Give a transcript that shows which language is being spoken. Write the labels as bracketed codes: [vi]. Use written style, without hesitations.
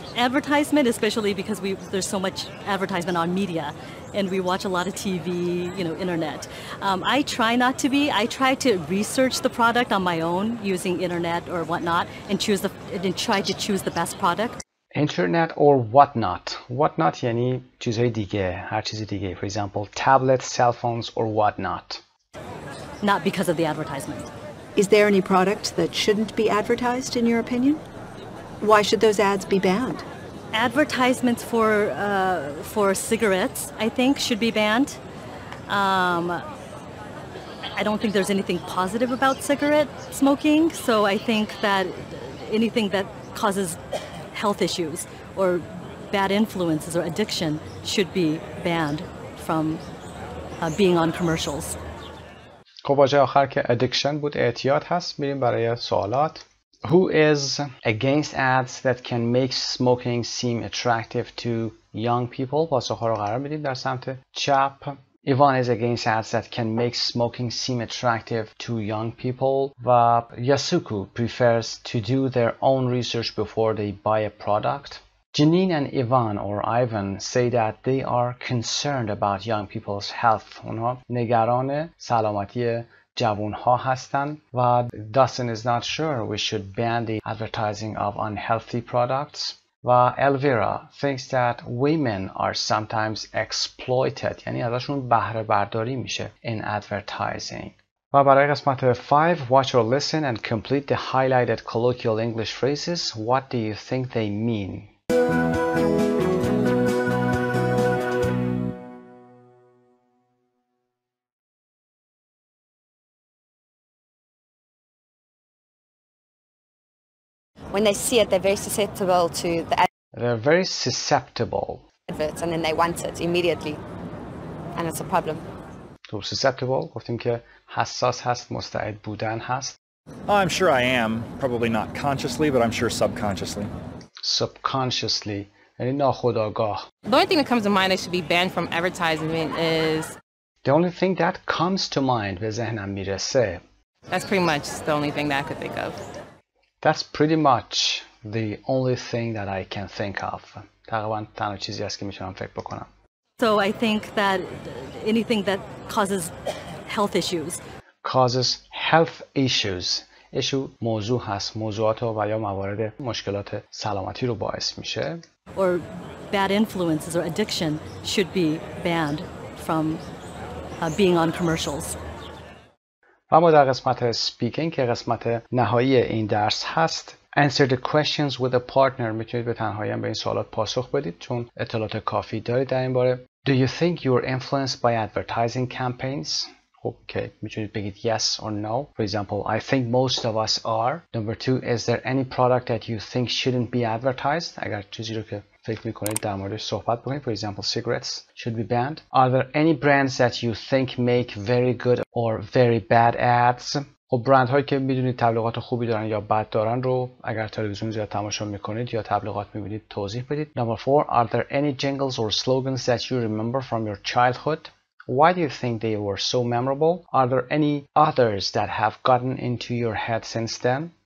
[en] advertisement, especially because there's so much advertisement on media, and we watch a lot of TV, internet. I try not to be. I try to research the product on my own using internet or whatnot, and try to choose the best product. Internet or whatnot. [fa] Whatnot یعنی چیزهای دیگه، هر چیز دیگه. [en] For example, tablets, cell phones or whatnot. Not because of the advertisement. Is there any product that shouldn't be advertised in your opinion? Why should those ads be banned? Advertisements for cigarettes, I think, should be banned. I don't think there's anything positive about cigarette smoking, so I think that anything that causes health issues or bad influences or addiction should be banned from being on commercials. [fa] خب واژه آخر که addiction بود، اعتیاد هست. میریم برای سوالات. [en] Who is against ads that can make smoking seem attractive to young people؟ [fa] پاسخ ها رو قرار میدیم در سمت چپ. [en] Ivan is against ads that can make smoking seem attractive to young people. و Yasuku prefers to do their own research before they buy a product. Janine and Ivan or Ivan say that they are concerned about young people's health. [fa] اونها نگران سلامتی جوانها هستند و [en] Dustin is not sure we should ban the advertising of unhealthy products. و Elvira thinks that women are sometimes exploited. [fa] یعنی ازشون بهره برداری میشه [en] in advertising. [fa] و برای قسمت 5 [en] watch or listen and complete the highlighted colloquial English phrases. What do you think they mean? When they see it, they're very susceptible to the They're very susceptible. adverts, and then they want it immediately, and it's a problem. [fa] تو susceptible گفتیم که حساس هست، مستعد بودن هست. [en] I'm sure I am, probably not consciously, but I'm sure subconsciously. [fa] Subconsciously یعنی ناخودآگاه. [en] The only thing that comes to mind that should be banned from advertisement is... The only thing that comes to mind [fa] به ذهنم میرسه. [en] That's pretty much the only thing that I could think of. That's pretty much the only thing that I can think of. [fa] تقریبا تنها چیزی است که میتونم فکر بکنم. [en] So I think that anything that causes health issues. Causes health issues. [fa] issue موضوع هست. موضوعات و یا موارد مشکلات سلامتی رو باعث میشه. [en] Or bad influences or addiction should be banned from being on commercials. [fa] و ما در قسمت speaking که قسمت نهایی این درس هست [en] answer the questions with a partner. [fa] میتونید به تنهایی هم به این سوالات پاسخ بدید چون اطلاعات کافی دارید در این باره. [en] Do you think you're influenced by advertising campaigns? [fa] خب که میتونید بگید [en] yes or no. For example, I think most of us are. Number 2, is there any product that you think shouldn't be advertised? [fa] اگر چیزی رو که فکر میکنید در موردش صحبت بکنید. [en] For example, cigarettes should be banned. Are there any brands that you think make very good or very bad ads? [fa] خب برند هایی که میدونید تبلیغات خوبی دارن یا بد دارن رو اگر تلویزیون زیاد تماشا میکنید یا تبلیغات میبینید توضیح بدید. [en] Number 4, are there any jingles or slogans that you remember from your childhood? Why do you think they were so memorable? Are there any others that have gotten into your head since then?